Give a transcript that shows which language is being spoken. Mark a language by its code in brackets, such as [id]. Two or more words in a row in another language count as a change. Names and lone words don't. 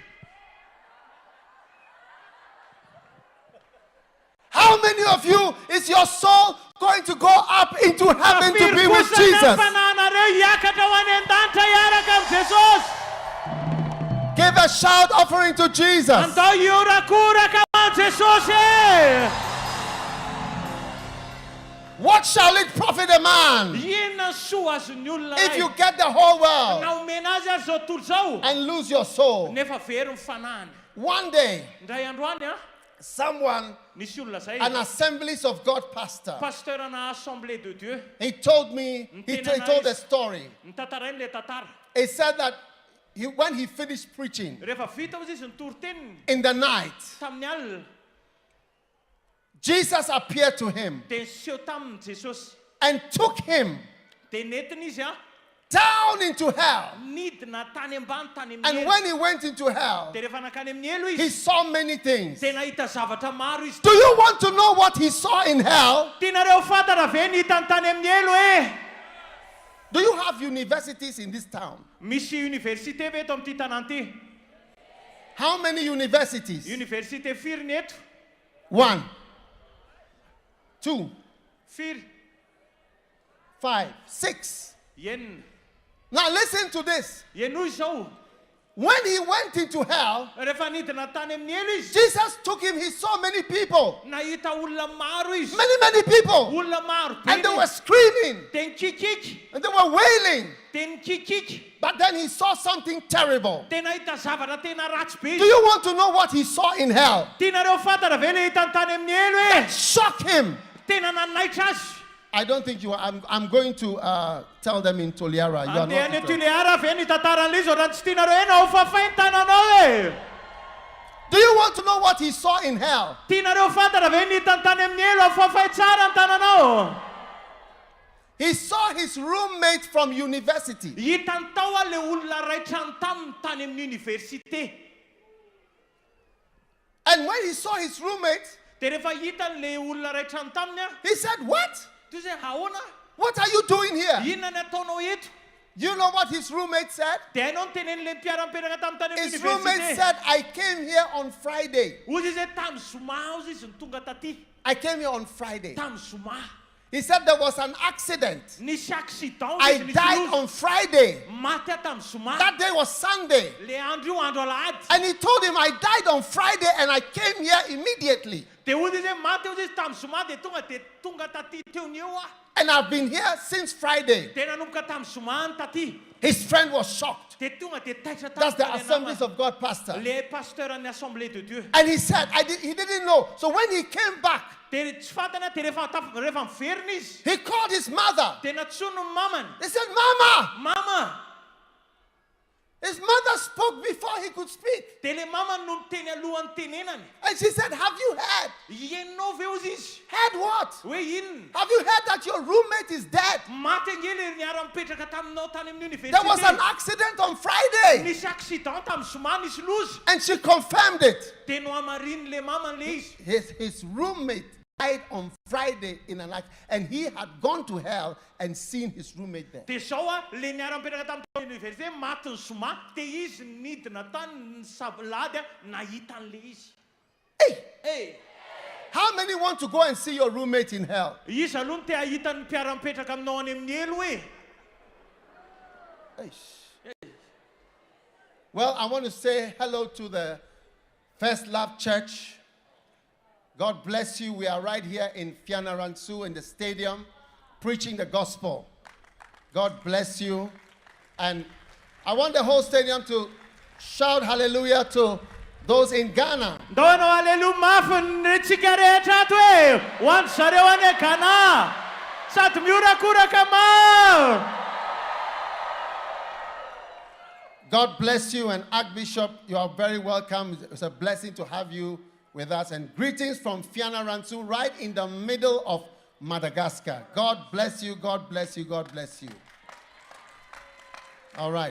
[en] How many of you is your soul going to go up into heaven to [mg] Firy [en] be with [mg] kosa ny [en] Jesus? [mg] fanahinareo hiakatra ho any an-danitra hiaraka amin'ny Jesosy. [en] Give a shout offering to Jesus. [mg] Andao iorakoraka ho any Jesosy. [en] What shall it profit a man [mg] Inona ny soa azon'ny olona [en] if you [mg] ray? [en] get the whole world [mg] Na omena azy ary zao tontolo zao [en] and lose your soul? [mg] nefa very ny fanahiny. [en] One day, [mg] Ndray androany [en] someone, [mg] nisy olona zay, [en] an Assemblies of God pastor, [mg] pasteurana Assemblée de Dieu, [en] he told me, he told a story. [mg] nitantarainy le tantara. [en] He said that when he finished preaching [mg] Rehefa vita hozy izy nitory-teniny [en] in the night, [mg] tamin'ny alina [en] Jesus appeared to him [mg] dia niseho taminy Jesosy. [en] and took him [mg] Dia nentina izy [en] down into hell. [mg] nidina tany ambany tany amin'ny [en] And [mg] elo. [en] when he went into hell, [mg] Dia rehefa nakany amin'ny elo [en] he [mg] izy [en] saw many things. [mg] dia nahita zavatra maro izy. [en] Do you want to know what he saw in hell? [mg] Tianareo fantatra ve nihitany tany amin'ny elo e? [en] Do you have universities in this town? [mg] Misy université ve eto amin'ity tanàna ity? [en] How many universities? [mg] Université firy ny eto? [en] 1, 2, [mg] Firy. [en] 5, 6. [mg] Enina. [en] Now listen to this. [mg] Ianoy zao. [en] When he went into hell, [mg] rehefa nidina tany amin'ny elo izy [en] Jesus took him. He saw many people. [mg] nahita olona maro izy [en] Many people. [mg] olona maro [en] And they [mg] be [en] were screaming. [mg] de nikikiky [en] And they were wailing. [mg] de nikikiky [en] But then he saw something terrible. [mg] de nahita zavatra tena ratsy be [en] Do [mg] izy [en] you want to know what he saw in hell? [mg] tianareo fantatra ve le hitany tany amin'ny elo e [en] Shock him. [mg] tena nanaitra azy [en] I don't think you are. I'm going to tell them in Toliara. You are [mg] andeha any [en] not. [mg] Toliara ve ny tantaran'ilay izy raha tsy tianareo ena ho fafainy tananao e [en] Do you want to know what he saw in hell? [mg] tianareo fantatra ve ny hitany tany amin'ny elo ho fafay tsara ny tananao [en] He saw his roommate from university. [mg] hitany tao a le olona raitra taminy tany amin'ny université [en] And when he saw his roommate, [mg] de rehefa hitany le olona raitra taminy a [en] he said, "What? [mg] toy zay ahoana [en] What are you doing here?" [mg] inona ny ataonao eto [en] You know what his roommate said? [mg] de hainao ny tenen'le mpiara-mipetraka tamin'ny tany amin'ny [en] His roommate [mg] université [en] said, "I came here on Friday. [mg] ozy izy hoe tamy zoma ozy izy ny tonga taty [en] I came here on Friday." [mg] tamy zoma [en] He said there was an accident. [mg] nisy accident [en] I [mg] izy [en] died [mg] nisy [en] on Friday. [mg] maty a tamy zoma [en] That day was Sunday. [mg] le andro io andro alahady [en] And he told him, "I died on Friday and I came here immediately. [mg] de ozy izy hoe maty ozy izy tamy zoma de tonga taty teo ny eo a [en] And I've been here since Friday." [mg] de nanomboka tamy zoma ny taty [en] His friend was shocked. [mg] de tonga de taitra [en] That's the [mg] tamy [en] Assemblies of God pastor. [mg] le pasteur an'ny assemblée de Dieu [en] And he said, he didn't know. So when he came back, [mg] de tsy fantana de rehefa miverina izy [en] he called his mother. [mg] de natsono ny mamany [en] He said, "Mama." [mg] mama [en] His mother spoke before he could speak. [mg] de le mamany no miteny alohan'ny tenenany [en] And she said, "Have you heard?" [mg] ienao ve ozy izy [en] Heard what? [mg] hoe inona [en] Have you heard that your roommate is dead? [mg] maty angely niara-mipetraka taminao tany amin'ny [en] There was an [mg] université [en] accident on Friday. [mg] nisy accident tamy zoma nisy lozy [en] And she confirmed it. [mg] de no amariny le mamany le izy [en] His roommate died on Friday in an accident. And he had gone to hell and seen his roommate there. [mg] de zao a le niara-mipetraka tamin'ny université maty ny zoma de izy nidina tany ny sabolady a nahita an'le izy [en] Hey, [mg] e [en] how many want to go and see your roommate in hell? [mg] izy aloha no te ahita ny mpiara-mipetraka aminao any amin'ny elo e [en] Well, I want to say hello to the First Love Church. God bless you. We are right here in Fianarantsoa in the stadium preaching the gospel. God bless you. And I want the whole stadium to shout hallelujah to those in Ghana. [mg] ndono aleluya mafy ny tsika rehetra ato e ho an'ny zareo any e Ghana sady miorakoraka maro [en] God bless you. And Archbishop, you are very welcome. It's a blessing to have you with us. And greetings from Fianarantsoa, right in the middle of Madagascar. God bless you. God bless you. God bless you. All right.